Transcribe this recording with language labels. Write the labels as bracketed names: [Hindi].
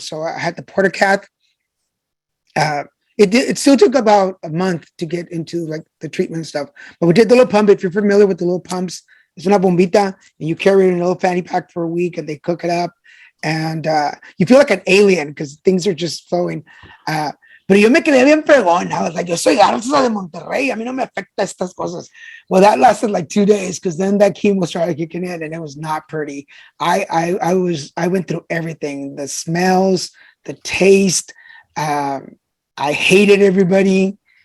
[English] So I had the portacath. It still took about a month to get into like the treatment stuff, but we did the little pump. If you're familiar with the little pumps, it's [Spanish] una bombita, [English] and you carry it in a little fanny pack for a week, and they cook it up, and you feel like an alien because things are just flowing. [Spanish] Pero yo me quedé bien fregón. [English] I was like, [Spanish] yo soy Garza de Monterrey. A mí no me afecta estas cosas. [English] Well, that lasted like 2 days because then that chemo started kicking in and it was not pretty. I went through everything, the smells, the taste. I hated everybody.